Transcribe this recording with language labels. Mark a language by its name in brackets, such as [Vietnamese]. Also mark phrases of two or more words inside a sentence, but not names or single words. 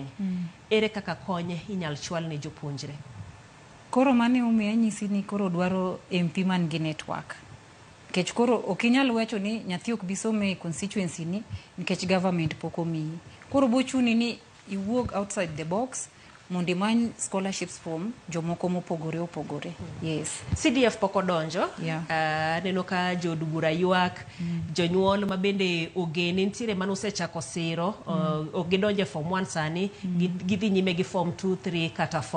[Luo (Kenya and Tanzania)] Ere kaka konye inyal chwal ne jopuonjre? Koro mane umiya nyisi ni koro dwaro MP man gi network. Nikech koro okinyal wacho ni nyathi ok bisome constituency ni nikech government poko miyi. Koro bochuni ni iwuog [English] outside the box [Luo (Kenya and Tanzania)] mondo imany scholarships from jomoko mopogore. Yes. CDF poko donjo. Neno ka jodubura ywak, jonyuol mabende ogene ntiere manosechako Siro, ogidonje form 1 sani, gidhi nyime gi form 2, 3 kata 4.